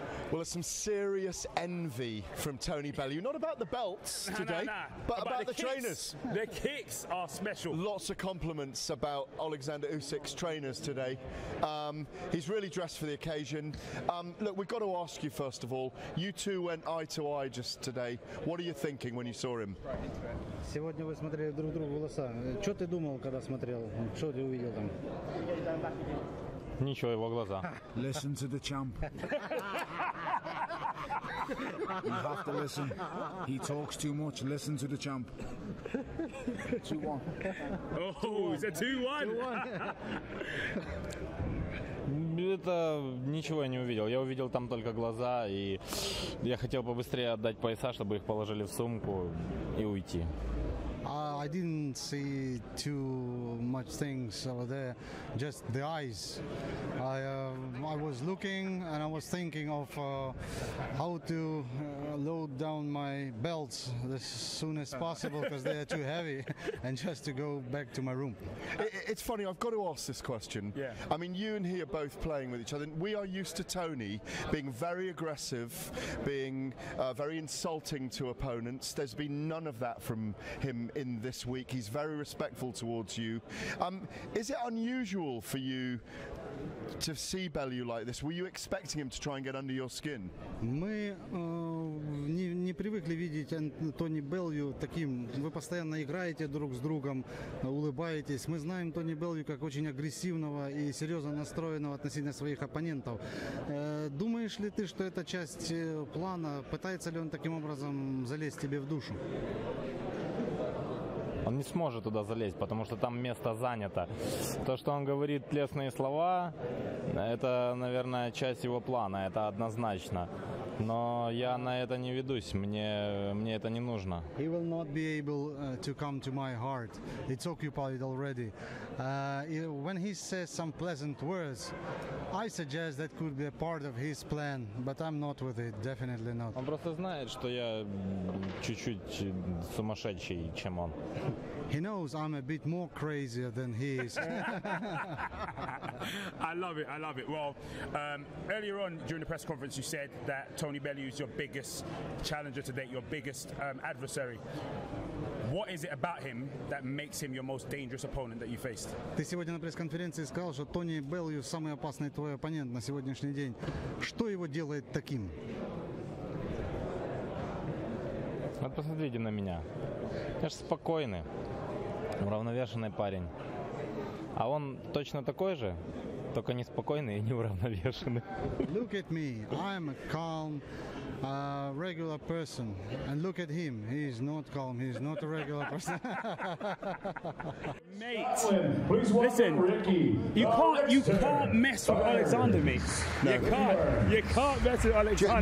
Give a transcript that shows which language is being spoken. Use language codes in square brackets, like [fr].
[en] Well, there's some serious envy from Tony Bellew. Not about the belts today, but about the trainers. The kicks are special. Lots of compliments about Oleksandr Usyk's trainers today. He's really dressed for the occasion. Look, we've got to ask you first of all, you two went eye to eye just today. What are you thinking when you saw him? [ru] Сегодня вы смотрели друг другу в глаза. Что ты думал, когда смотрел? Что ты увидел там? Ничего, его глаза. [en] Listen to the champ. You have to listen. He talks too much. Listen to the champ. 2-1. Oh, it's a 2-1. [ru] Это ничего я не увидел. Я увидел там только глаза, и я хотел побыстрее отдать пояса, чтобы их положили в сумку и уйти. [en] I didn't see too much things over there, just the eyes. I was looking and I was thinking of how to load down my belts as soon as possible because they are too heavy, and just to go back to my room. It's funny, I've got to ask this question. Yeah. I mean, you and he are both playing with each other. We are used to Tony being very aggressive, being very insulting to opponents. There's been none of that from him in this week. He's very respectful towards you. Is it unusual for you to see Bellew like this? Were you expecting him to try and get under your skin? [ru] Мы не привыкли видеть Тони Беллью таким. Вы постоянно играете друг с другом, улыбаетесь. Мы знаем Тони Беллью как очень агрессивного и серьезно настроенного относительно своих оппонентов. Думаешь ли ты, что это часть плана? Пытается ли он таким образом залезть тебе в душу? Он не сможет туда залезть, потому что там место занято. То, что он говорит лестные слова, это, наверное, часть его плана, это однозначно. Но я на это не ведусь, мне это не нужно. [en] He will not be able to come to my heart. It's occupied already. When he says some pleasant words, I suggest that could be a part of his plan, but I'm not with it, definitely not. [ru] Он просто знает, что я чуть-чуть сумасшедший, чем он. [en] He knows I'm a bit more crazier than he is. I love it. Well, earlier on during the press conference, you said that Tony Bellew is your biggest challenger to date, your biggest adversary. What is it about him that makes him your most dangerous opponent that you faced? [ru] Ты сегодня на пресс-конференции сказал, что Тони Беллью самый опасный твой оппонент на сегодняшний день. Что его делает таким? Вот посмотрите на меня. Я же спокойный, уравновешенный парень. А он точно такой же, только не спокойный и не уравновешенный. [en] Look at me. I'm a calm, regular person. And look at him. He is not calm. He is not a regular person. Mate, listen, you can't mess with Oleksandr, mate. No. You can't mess with Oleksandr.